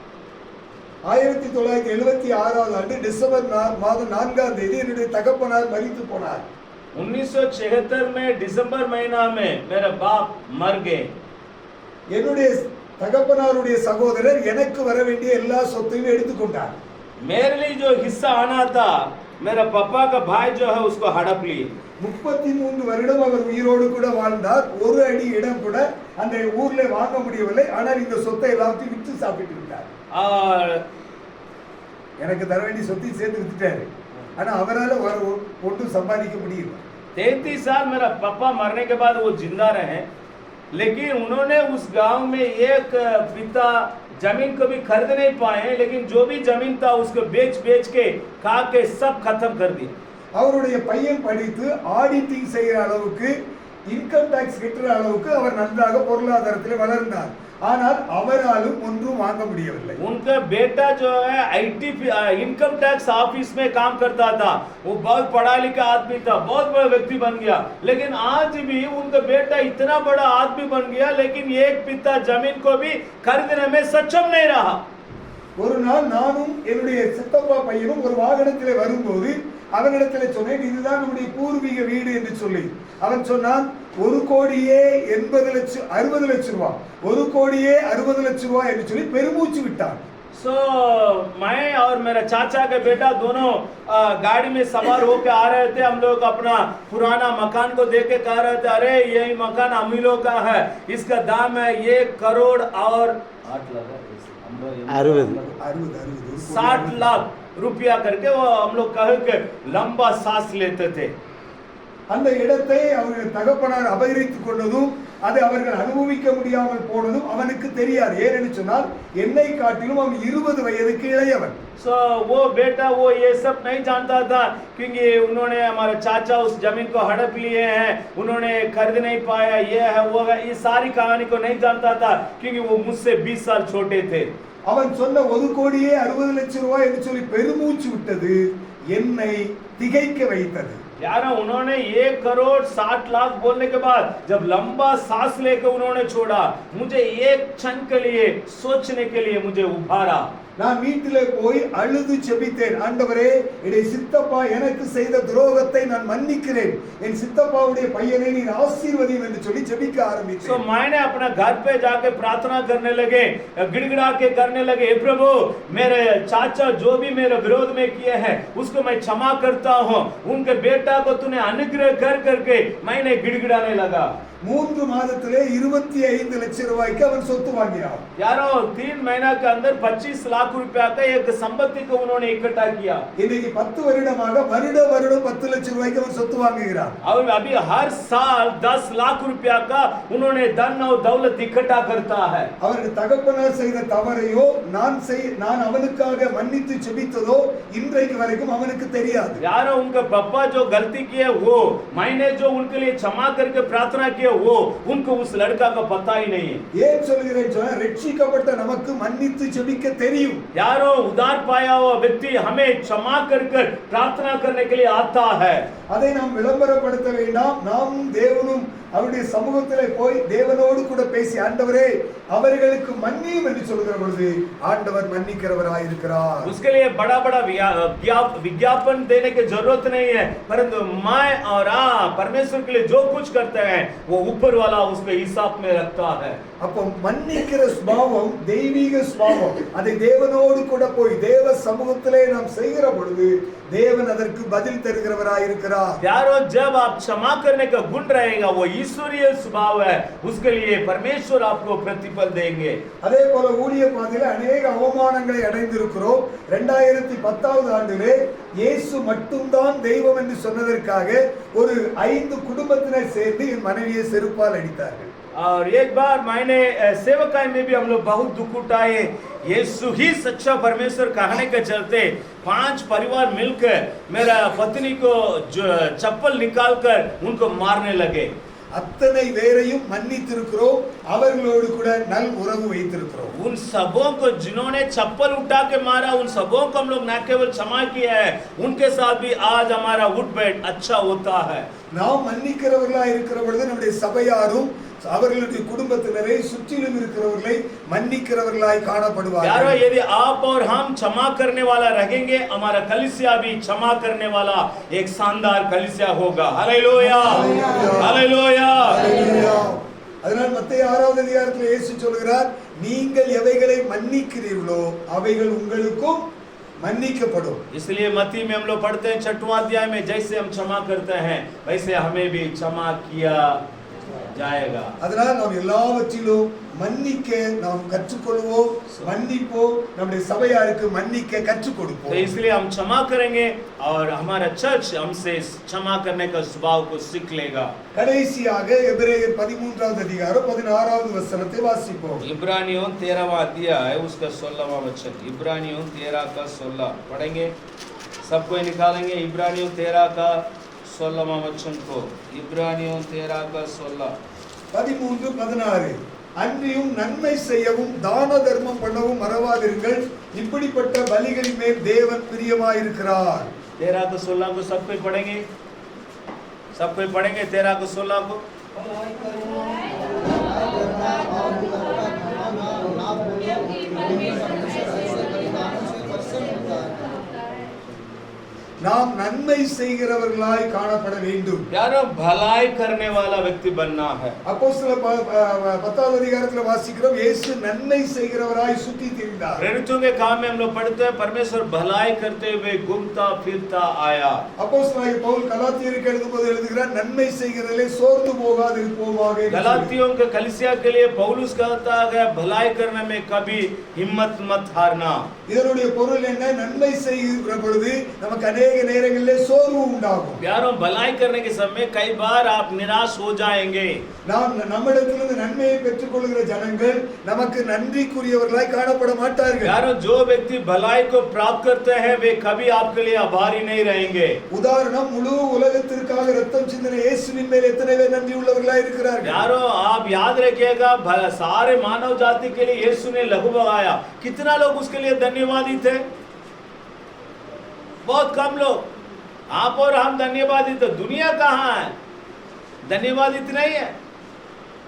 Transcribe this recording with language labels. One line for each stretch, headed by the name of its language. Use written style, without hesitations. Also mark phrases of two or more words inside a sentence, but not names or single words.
Tamil: 1976 ஆண்டு டிசம்பர் மாதம் 4ஆம் தேதி என்னுடைய தகப்பனார் மரித்து போனார்.
Hindi: 1976 में दिसंबर महीना में मेरा बाप मर गए।
Tamil: என்னுடைய தகப்பனாருடைய சகோதரர் எனக்கு வர வேண்டிய எல்லா சொத்தையும் எடுத்துக்கொண்டார்.
Hindi: मेरे लिए जो हिस्सा आना था, मेरा पापा का भाई जो है उसको हड़प लिए।
Tamil: 33 வருடம் அவர் உயிரோடு கூட வாழ்ந்தார். ஒரு அடி இடம் கூட அந்த ஊர்ல வாங்க முடியவில்லை. ஆனால் இந்த சொத்தை எல்லாத்தையும் விற்று சாப்பிட்டு விட்டார். எனக்கு தர வேண்டிய சொத்தையும் சேர்த்து வித்துட்டாரு. ஆனா அவரால் ஒன்றும் சம்பாதிக்க முடியல.
Hindi: 33 साल मेरा पापा मरने के बाद वो जिंदा रहे, लेकिन उन्होंने उस गांव में एक पिता जमीन को भी खरीद नहीं पाए, लेकिन जो भी जमीन था उसको बेच के खा के सब खत्म कर दिया।
Tamil: அவருடைய பையன் படித்து ஆடிட்டிங் செய்கிற அளவுக்கு,
English: income tax
Tamil: கட்டுற அளவுக்கு அவர் நன்றாக பொருளாதாரத்தில் வளர்ந்தார். ஆனால் அவராலும் ஒன்றும் வாங்க முடியவில்லை.
Hindi: उनका बेटा जो है
English: IT income tax office
Hindi: में काम करता था, वो बहुत पढ़ा लिखा आदमी था, बहुत बड़ा व्यक्ति बन गया, लेकिन आज भी उनका बेटा इतना बड़ा आदमी बन गया, लेकिन एक पिता जमीन को भी खरीदने में सक्षम नहीं रहा।
Tamil: ஒரு நாள் நானும் என்னுடைய சித்தப்பா பையனும் ஒரு வாகனத்திலே வரும்போது அவனிடத்திலே சொன்னேன், இதுதான் நம்முடைய பூர்வீக வீடு என்று சொல்லி. அவன் சொன்னான், 1,80,00,000 ரூபாய், 1,60,00,000 ரூபாய் என்று சொல்லி பெருமூச்சு விட்டான்.
Hindi: So मैं और मेरा चाचा का बेटा दोनों गाड़ी में सवार होकर आ रहे थे। हम लोग अपना पुराना मकान को देख के कह रहे थे, अरे यही मकान हम ही लोग का है, इसका दाम है 1 करोड़ और 60 लाख रुपया करके वो हम लोग कहे कि लंबा सांस लेते थे।
Tamil: அந்த இடத்தை அவர்கள் தகப்பனார் அபகரித்துக் கொண்டதும் அதை அவர்கள் அனுபவிக்க முடியாமல் போனதும் அவனுக்கு தெரியாது. ஏனென்று சொன்னால் என்னை காட்டிலும் அவன் 20 வயதுக்கு இளையவன்.
Hindi: So वो बेटा वो ये सब नहीं जानता था, क्योंकि उन्होंने हमारे चाचा उस जमीन को हड़प लिए हैं, उन्होंने खरीद नहीं पाया, ये है वो है, ये सारी कहानी को नहीं जानता था, क्योंकि वो मुझसे 20 साल छोटे थे।
Tamil: அவன் சொன்ன 1,60,00,000 ரூபாய் என்று சொல்லி பெருமூச்சு விட்டது என்னை திகைக்க வைத்தது.
Hindi: यार उन्होंने 1 करोड़ 60 लाख बोलने के बाद जब लंबा सांस लेकर उन्होंने छोड़ा, मुझे एक क्षण के लिए सोचने के लिए मुझे उभारा।
Tamil: நான் வீட்டிலே போய் அழுது செபித்தேன், ஆண்டவரே என்னுடைய சித்தப்பா எனக்கு செய்த துரோகத்தை நான் மன்னிக்கிறேன், என் சித்தப்பாவுடைய பையனை நீ ஆசீர்வதியும் என்று சொல்லி செபிக்க So ஆரம்பித்தேன்.
Hindi: मैंने अपना घर पे जाके प्रार्थना करने लगे, गिड़गिड़ा के करने लगे, हे प्रभु मेरे चाचा जो भी मेरे विरोध में किए हैं उसको मैं क्षमा करता हूँ, उनके बेटा को तूने अनुग्रह कर करके मैंने गिड़गिड़ाने लगा.
Tamil: 3 மாதத்திலே 25 லட்சம் ரூபாய்க்கு அவன் சொத்து வாங்கினான்.
Hindi: यारो 3 महीना के अंदर 25 लाख रुपया का एक संपत्ति को उन्होंने इकट्ठा किया.
Tamil: இன்னைக்கு 10 வருடமாக வருடம் 10 லட்சம் ரூபாய்க்கு அவன் சொத்து வாங்குகிறான்.
Hindi: और अभी हर साल 10 लाख रुपया का उन्होंने धन और दौलत इकट्ठा करता है.
Tamil: அவருக்கு தகப்பனார் செய்த தவறையோ நான் அவனுக்காக மன்னித்து செபித்ததோ இன்றைக்கு வரைக்கும் அவனுக்கு தெரியாது.
Hindi: यारो उनका पापा जो गलती किए वो मैंने जो उनके लिए क्षमा करके प्रार्थना की वो उनको उस लड़का का पता ही नहीं है.
Tamil: ஏன் சொல்கிறேன் சொன்னா ரட்சிக்கப்பட்ட நமக்கு மன்னித்து ஜெபிக்க தெரியும்.
Hindi: यारो उद्धार पाया हुआ व्यक्ति हमें क्षमा कर प्रार्थना करने के लिए आता है.
Tamil: அதை நாம் விளம்பரப்படுத்த வேண்டாம். நாமும் தேவனும் அவருடைய சமூகத்திலே போய் தேவனோடு கூட பேசி ஆண்டவரே அவர்களுக்கு மன்னியும் என்று சொல்கிற பொழுது ஆண்டவர் மன்னிக்கிறவராய் இருக்கிறார்.
Hindi: उसके लिए बड़ा बड़ा विज्ञापन देने की जरूरत नहीं है, परंतु मैं और परमेश्वर के लिए जो कुछ करते हैं वो ऊपर वाला उसके हिसाब में रखता है.
Tamil: அப்போ மன்னிக்கிற சுபாவம் தெய்வீக சுபாவம். அதை தேவனோடு கூட போய் தேவ சமூகத்திலே நாம் செய்கிற பொழுது தேவன் அதற்கு பதில் தருகிறவராய் இருக்கிறார்.
Hindi: यारो जब आप क्षमा करने का गुण रहेगा वो ईश्वरीय स्वभाव है, उसके लिए परमेश्वर आपको प्रतिफल देंगे.
Tamil: அதே போல ஊழிய பாதையில अनेक அவமானங்களை அடைந்திருக்கிறோம். 2010வது ஆண்டிலே இயேசு மட்டும்தான் தெய்வம் என்று சொன்னதற்காக ஒரு 5 குடும்பத்தினர் சேர்ந்து என் மனைவியை செருப்பால் அடித்தார்கள்.
Hindi: और एक बार मैंने सेवकाई में भी हम लोग बहुत दुख उठाए. यीशु ही सच्चा परमेश्वर कहने के चलते 5 परिवार मिलकर मेरा पत्नी को चप्पल निकालकर उनको मारने लगे.
Tamil: அத்தனை பேரையும் மன்னித்திருக்கிறோம், அவர்களோடு கூட நல் உறவு வைத்திருக்கிறோம்.
Hindi: उन सबों को जिन्होंने चप्पल उठा के मारा उन सबों को हम लोग न केवल क्षमा किया है, उनके साथ भी आज हमारा उठ बैठ अच्छा होता है.
Tamil: நாம் மன்னிக்கிறவர்களாய் இருக்கிற பொழுது நம்முடைய சபையாரும் அவர்களுடைய குடும்பத்தினரை சுற்றிலும் இருக்கிறவர்களை மன்னிக்கிறவர்களாய் காணப்படுவார்கள்.
Hindi: यारो यदि आप और हम क्षमा करने वाला रहेंगे हमारा कलीसिया भी क्षमा करने वाला एक शानदार कलीसिया होगा. हालेलुया हालेलुया.
Tamil: அதனால் மத்தேயு 6வது அதிகாரத்தில் இயேசு சொல்கிறார், நீங்கள் எவைகளை மன்னிக்கிறீர்களோ அவைகள் உங்களுக்கும் मन्निக்கப்படும்.
Hindi: इसलिए मत्ती में हम लोग पढ़ते हैं 6वां अध्याय में जैसे हम क्षमा करते हैं वैसे हमें भी क्षमा किया जाएगा.
Tamil: அதனால் நாம் எல்லாவற்றிலும் மன்னிக்க நாம் கற்றுக்கொள்வோம், மன்னிப்போம், நம்முடைய சபையாருக்கு மன்னிக்க கற்றுக் கொடுப்போம்.
Hindi: तो इसलिए हम क्षमा करेंगे और हमारा चर्च हमसे क्षमा करने का स्वभाव को सीख लेगा.
Tamil: கடைசியாக எபிரேயர் 13வது அதிகாரம் 16வது வசனத்தை வாசிப்போம்.
Hindi: इब्रानियों 13वां अध्याय उसका 16वां वचन. इब्रानियों 13 का 16 पढ़ेंगे, सबको निकालेंगे. इब्रानियों 13 का 16वां वचन को. इब्रानियों 13 का 16
Tamil: 13-16 அன்றியும் நன்மை செய்யவும் தான தர்மம் பண்ணவும் மறவாதிருங்கள், இப்படிப்பட்ட பலிகளின் மேல் தேவன் பிரியமாயிருக்கிறார்.
Hindi: 13 को 16 को सब कोई पढ़ेंगे, सब कोई पढ़ेंगे 13 को 16 को.
Tamil: நாம் நன்மை செய்கிறவர்களாய் காணப்பட வேண்டும்.
Hindi: यारो भलाई करने वाला व्यक्ति बनना है.
Tamil: அப்போஸ்தலர் 10வது அதிகாரத்தில் வாசிக்கிறோம், இயேசு நன்மை செய்கிறவராய் சுற்றி திரிந்தார்.
Hindi: प्रेरितों के काम में हम लोग पढ़ते हैं परमेश्वर भलाई करते हुए घूमता फिरता आया.
Tamil: அப்போஸ்தலனாகிய பவுல் கலாத்தியருக்கு எழுதும்போது எழுதுகிறார், நன்மை செய்கிறதிலே சோர்ந்து போகாதிருப்போமாக.
Hindi: गलातियों के कलीसिया के लिए पौलुस कहता है भलाई करने में कभी हिम्मत मत हारना.
Tamil: இதனுடைய பொருள் என்ன? நன்மை செய்கிற பொழுது நமக்கு अनेक நேரங்களிலே சோர்வு உண்டாகும்.
Hindi: यारों भलाई करने के समय कई बार आप निराश हो जाएंगे.
Tamil: நாம் நம்மிடத்திலிருந்து நன்மையை பெற்றுக்கொள்கிற ஜனங்கள் நமக்கு நன்றிக்குரியவர்களாய் காணப்பட மாட்டார்கள்.
Hindi: यारों जो व्यक्ति भलाई को प्राप्त करते हैं वे कभी आपके लिए आभारी नहीं रहेंगे.
Tamil: உதாரணம், முழு உலகத்திற்காக ரத்தம் சிந்தின இயேசுவின் மேல் எத்தனை பேர் நன்றி உள்ளவர்களாய் இருக்கிறார்கள்?
Hindi: यारों आप याद रखिएगा सारे मानव जाति के लिए यीशु ने लहू बहाया, कितना लोग उसके लिए धन्यवादी थे? बहुत कम लोग. आप और हम धन्यवादी, तो दुनिया कहाँ है धन्यवादित नहीं है.